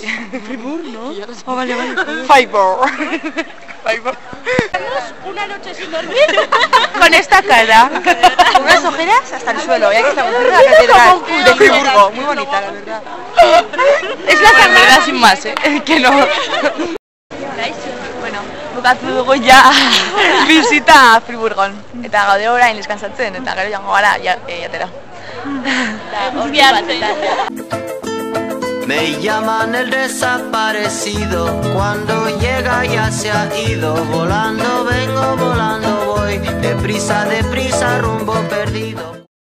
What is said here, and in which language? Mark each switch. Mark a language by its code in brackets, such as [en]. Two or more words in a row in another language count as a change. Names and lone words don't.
[es] Fribourg, ¿no? Oh, vale, vale. Fireball. Una noche sin dormir. Con esta cara, con unas ojeras hasta el suelo. Y aquí estamos en la catedral de Friburgo, muy bonita, la verdad. Es la verdad sin más, que no. [eu] Bueno, bukatu dugu ja bizita Friburgon. Eta gaude orain deskansatzen eta gero joango gara jatera. [es] Me llaman el desaparecido, cuando llega ya se ha ido. Volando vengo, volando voy, deprisa, deprisa, rumbo perdido.